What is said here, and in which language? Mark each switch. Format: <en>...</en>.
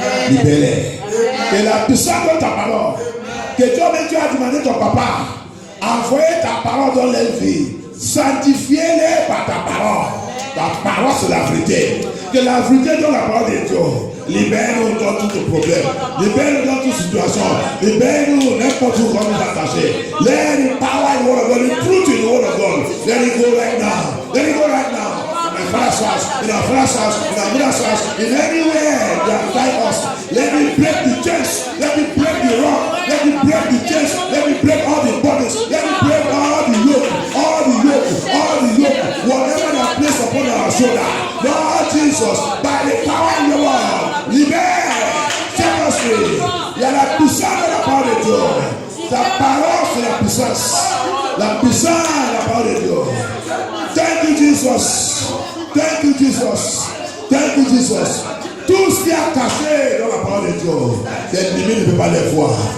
<fr>Libère-les. Et la puissance de ta parole, que toi-même tu as demandé ton papa, envoyer ta parole dans leur vie, sanctifiez-les par ta parole. Ta parole, c'est la vérité. Que la vérité dans la parole de Dieu. Libère-nous dans tout problème. Libère-nous dans toute situation. Libère-nous n'importe où qu'on nous attacher.</fr> <en>Let the power in the word of God, the truth in the word of God. Let it go right now. Let it go right now. In my father's house, in our father's house, in our mother's house, in anywhere they have tied us. Let me break the chains. Let me break the rock. Let me break the chains. Let me break all the bodies. Let me break all the yoke. All the yoke. All the yoke. Whatever they have placed upon our shoulder. Lord Jesus, by the power in the word, libère, set us free.</en> <fr>Il y a la puissance de la parole de Dieu. Ta parole, c'est la puissance. La puissance de la parole de Dieu.</fr> <en>Thank you, Jesus. Thank you, Jesus. Thank you, Jesus.</en> <fr>Tout ce qui est caché dans la parole de Dieu, l'ennemi ne peut pas les voir.</fr>